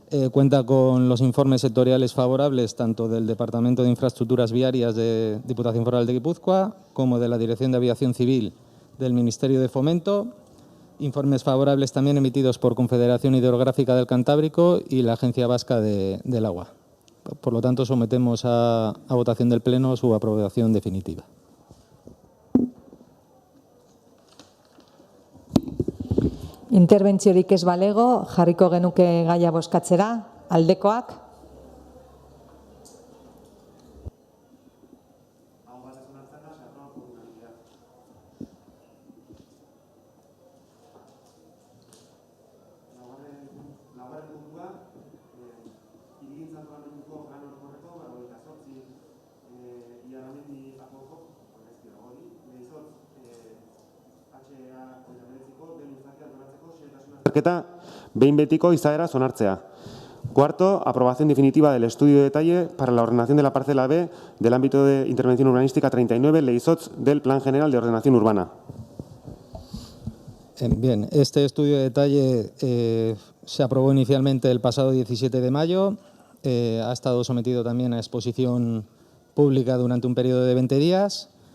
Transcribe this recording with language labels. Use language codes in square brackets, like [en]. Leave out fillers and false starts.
[es] Cuenta con los informes sectoriales favorables tanto del Departamento de Infraestructuras Viarias de Diputación Foral de Guipúzcoa como de la Dirección de Aviación Civil del Ministerio de Fomento. Informes favorables también emitidos por Confederación Hidrográfica del Cantábrico y la Agencia Vasca del Agua. Por lo tanto, sometemos a votación del Pleno su aprobación definitiva. [eu] Interbentziorik ez balego, jarriko genuke gaia bozkatzera, aldekoak. azterketa behin betiko izaera onartzea. [es] Cuarto, aprobación definitiva del estudio de detalle para la ordenación de la parcela B del ámbito de intervención urbanística 39, Ley SOTS del Plan General de Ordenación Urbana. Bien, este estudio de detalle se aprobó inicialmente el pasado 17 de mayo, ha estado sometido también a exposición pública durante un periodo de 20 días.